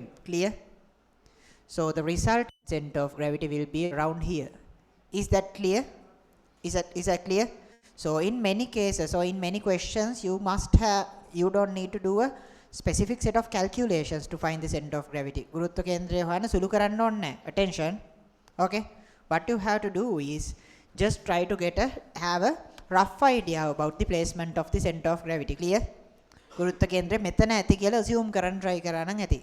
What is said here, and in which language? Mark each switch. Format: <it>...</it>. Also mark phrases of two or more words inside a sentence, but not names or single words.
<en>Clear? So the result center of gravity will be around here. Is that clear? Is that clear? So in many cases or in many questions, you don't need to do a specific set of calculations to find the center of gravity.</en> <si>ගුරුත්ව කේන්ද්‍රය හොයන්න සුළු කරන්න ඕනේ නැහැ.</si> <en>Attention. Okay. What you have to do is just try to have a rough idea about the placement of the center of gravity. Clear?</en> <si>ගුරුත්ව කේන්ද්‍රය මෙතන ඇති කියලා assume කරන්න try කරා නම් ඇති.</si>